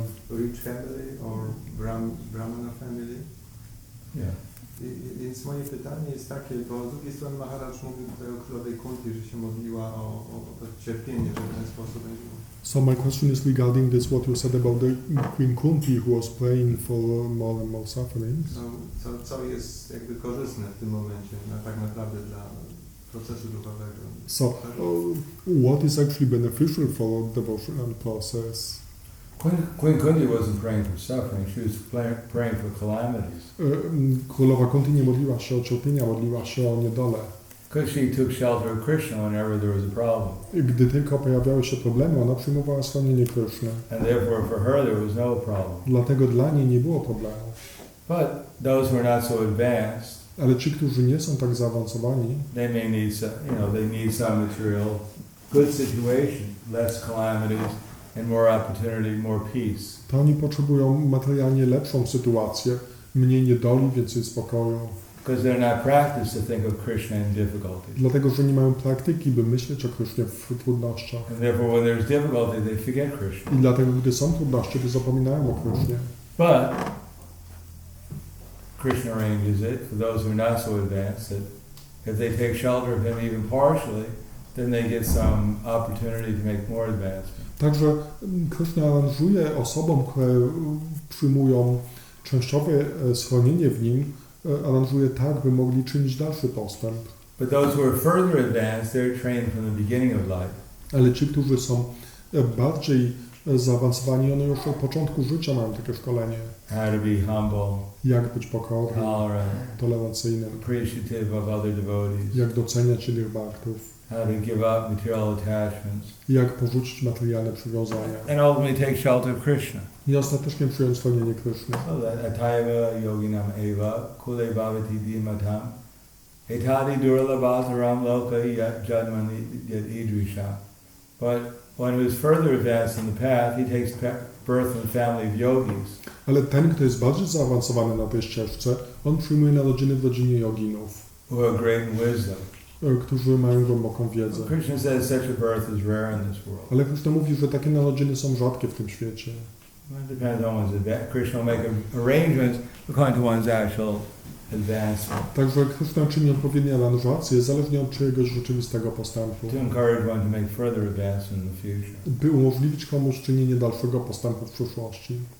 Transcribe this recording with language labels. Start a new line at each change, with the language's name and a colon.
English: Rich family or Brahmana family. Yeah.
Polish: Więc moje pytanie jest takie, bo z drugiej strony Maharaj mówił tutaj o królowej Kunti, że się modliła o cierpienie, że w ten sposób będzie.
English: So my question is regarding this, what you said about the Queen Kunti who was praying for more and more sufferings.
Polish: Co jest jakby korzystne w tym momencie, tak naprawdę dla procesu duchowego.
English: So what is actually beneficial for devotional process? Queen Kunti wasn't praying for suffering, she was praying for calamities.
Polish: Królowa Kunti nie modliła się o cierpienia, modliła się o niedolę.
English: Because she took shelter of Krishna whenever there was a problem.
Polish: Gdy tylko pojawiały się problemy, ona przyjmowała schronienie Kryszny.
English: And therefore for her there was no problem.
Polish: Dlatego dla niej nie było problemu.
English: But those who are not so advanced,
Polish: Ale ci, którzy nie są tak zaawansowani,
English: they may need some, they need some material, good situation, less calamities, and more opportunity, more peace.
Polish: to oni potrzebują materialnie lepszą sytuację, mniej niedoli, więcej spokoju.
English: Because they're not practiced to think of Krishna in difficulties.
Polish: Dlatego, że nie mają praktyki, by myśleć o Krysznie w trudnościach.
English: And therefore when there's difficulty, they forget Krishna.
Polish: I dlatego, gdy są trudności, to zapominają o Krysznie.
English: But Krishna arranges it for those who are not so advanced that if they take shelter of him even partially, then they get some opportunity to make more advancement.
Polish: Także Kryszna aranżuje osobom, które przyjmują częściowe schronienie w nim, aranżuje tak, by mogli czynić dalszy postęp.
English: But those who are further advanced, they're trained from the beginning of life.
Polish: Ale ci, którzy są bardziej zaawansowani, one już od początku życia mają takie szkolenie.
English: How to be humble,
Polish: Jak być pokornym,
English: tolerant,
Polish: tolerancyjnym,
English: appreciative of other devotees.
Polish: jak doceniać innych bhaktów,
English: How to give up material attachments.
Polish: jak porzucić materialne przywiązania
English: And ultimately take shelter of Krishna.
Polish: i ostatecznie przyjąć schronienie Kryszny.
English: So that
Sanskrit: ataiva yoginam eva kule bhavati dhimatam etadi durlabhataram loka jadmani yad idrisha.
English: But one who is further advanced in the path, he takes birth in the family of yogis.
Polish: Ale ten, kto jest bardziej zaawansowany na tej ścieżce, on przyjmuje narodziny w rodzinie joginów,
English: Who are great in wisdom.
Polish: którzy mają głęboką wiedzę.
English: Krishna says such a birth is rare in this world.
Polish: Ale Krishna mówi, że takie narodziny są rzadkie w tym świecie.
English: It depends on one's advancement. Krishna will make arrangements according to one's actual advancement.
Polish: Także Krishna czyni odpowiednie aranżacje, zależnie od czyjegoś rzeczywistego postępu,
English: To encourage one to make further advancement in the future.
Polish: by umożliwić komuś czynienie dalszego postępu w przyszłości.